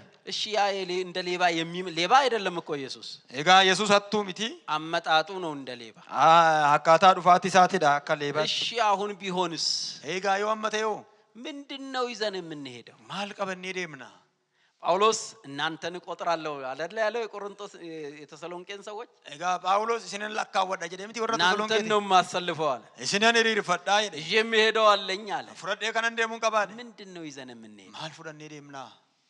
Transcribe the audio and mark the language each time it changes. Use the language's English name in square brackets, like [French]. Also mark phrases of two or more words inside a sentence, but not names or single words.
[Amharic] እሺ ያ እንደ ሌባ ሌባ አይደለም እኮ ኢየሱስ። [Oromo] Egaa Yesuus hattuu miti. [Amharic] አመጣጡ ነው እንደ ሌባ። [Oromo] Akkaataa dhufaatti isaatidha akka leebaatti. [Amharic] እሺ አሁን ቢሆንስ [Oromo] Egaa yoo amma ta'e hoo [Amharic] ምንድነው ይዘን የምንሄደው? [Oromo] maal qabannee deemna? [Amharic] ጳውሎስ እናንተን እቆጥራለሁ አይደል ያለው የቆሮንቶስ የተሰሎንቄን ሰዎች። [Oromo] Egaa Phaawulos isinin lakkaawwadha jedhee miti warra [Amharic] እናንተን [Oromo] Tasalonqeeti. [Amharic] ነው የማሰልፈው አለ። [Oromo] Isinin hiriirfadhaa jedhe. [Amharic] ይዤ የምሄደው አለኝ አለ። [Oromo] Fudhadhee kanan deemuun qabaadhe. [Amharic] ምንድነው ይዘን የምንሄደው? [Oromo] Maal fudhannee deemna?